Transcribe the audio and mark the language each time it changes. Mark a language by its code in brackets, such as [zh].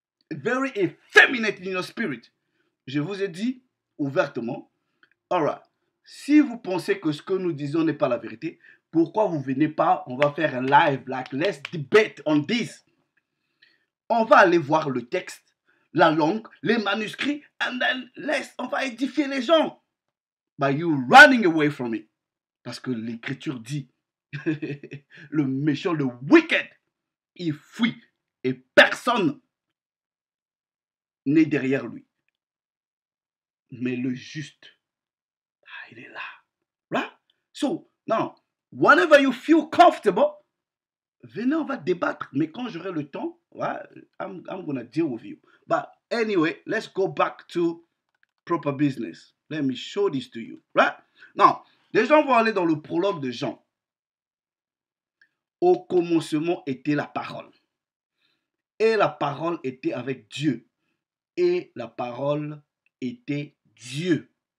[en] Very effeminate in your spirit. [fr] Je vous ai dit ouvertement, alright, si vous pensez que ce que nous disons n'est pas la vérité, pourquoi vous venez pas, on va faire un live, like, [en] let's debate on this. [fr] On va aller voir le texte, la langue, les manuscrits, [en] and then [fr] on va édifier les gens. [en] By you running away from it. [fr] Parce que l'écriture dit, le méchant, le wicked, il fuit et personne n'est derrière lui. Mais le juste, il est là. Right? [en] So, now, whenever you feel comfortable, [fr] venez, on va débattre. Mais quand j'aurai le temps, [en] right, I'm gonna deal with you. But anyway, let's go back to proper business. Let me show this to you. Right? [fr] Now, les gens vont aller dans le prologue de Jean. Au commencement était la parole. Et la parole était avec Dieu. Et la parole était Dieu.